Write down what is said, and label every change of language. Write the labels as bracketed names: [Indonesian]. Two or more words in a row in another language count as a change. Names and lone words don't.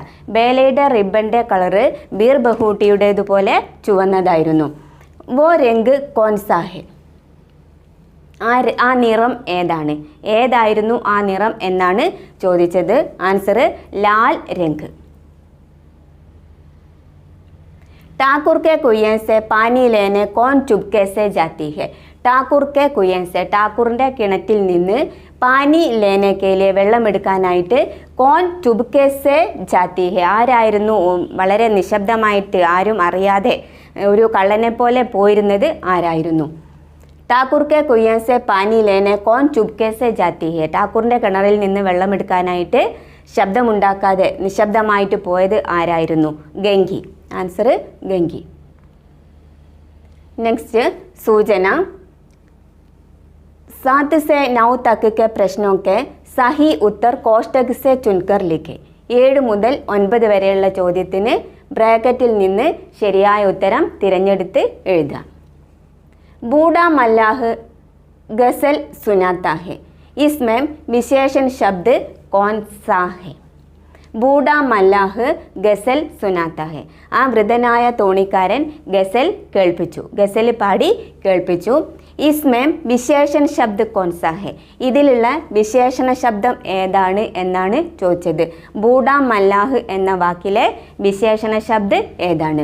[Malayalam] ബേലയുടെ റിബണിൻ്റെ കളറ് ബീർ ബഹൂട്ടിയുടേതുപോലെ ചുവന്നതായിരുന്നു. [Hindi] वो रंग कौनसा है. [Malayalam] ആ നിറം ഏതാണ്? ഏതായിരുന്നു ആ നിറം എന്നാണ് ചോദിച്ചത്. [Hindi] ആൻസർ लाल रंग. ठाकुर के कुएं से पानी लेने कौन चुपके से जाती है. ठाकुर के कुएं से. [Malayalam] ഠാക്കൂറിൻ്റെ കിണറ്റിൽ നിന്ന് [Hindi] पानी लेने के लिए വെള്ളമെടുക്കാനായിട്ട് कौन चुपके से जाती है. [Malayalam] ആരായിരുന്നു വളരെ നിശബ്ദമായിട്ട് ആരും അറിയാതെ ഒരു കള്ളനെ പോലെ പോയിരുന്നത്? ആരായിരുന്നു? [Hindi] ठाकुर के कुएं से पानी लेने कौन चुपके से जाती है. [Malayalam] ഠാക്കൂറിൻ്റെ കിണറിൽ നിന്ന് വെള്ളമെടുക്കാനായിട്ട് ശബ്ദമുണ്ടാക്കാതെ നിശബ്ദമായിട്ട് പോയത് ആരായിരുന്നു? ഗംഗി. ആൻസർ ഗംഗി. നെക്സ്റ്റ്. സൂചന. [Hindi] 7 से 9 तक के प्रश्नों के सही उत्तर कोष्टक से चुनकर लिखे. [Malayalam] 7 മുതൽ 9 വരെയുള്ള ചോദ്യത്തിന് ബ്രാക്കറ്റിൽ നിന്ന് ശരിയായ ഉത്തരം തിരഞ്ഞെടുത്ത് എഴുതുക. [Hindi] बूढ़ा मल्लाह गज़ल सुनाता है. इसमें विशेषण शब्द कौन सा है? बूढ़ा मल्लाह गज़ल सुनाता है. [Malayalam] ആ വൃദ്ധനായ തോണിക്കാരൻ ഗസൽ കേൾപ്പിച്ചു, ഗസൽ പാടി കേൾപ്പിച്ചു. [Hindi] इसमें विशेषण शब्द कौनसा है. [Malayalam] ഇതിലുള്ള വിശേഷണ ശബ്ദം ഏതാണ് എന്നാണ് ചോദിച്ചത്. [Hindi] बूढ़ा मल्लाह [Malayalam] എന്ന വാക്കിലെ വിശേഷണ ശബ്ദ് ഏതാണ്?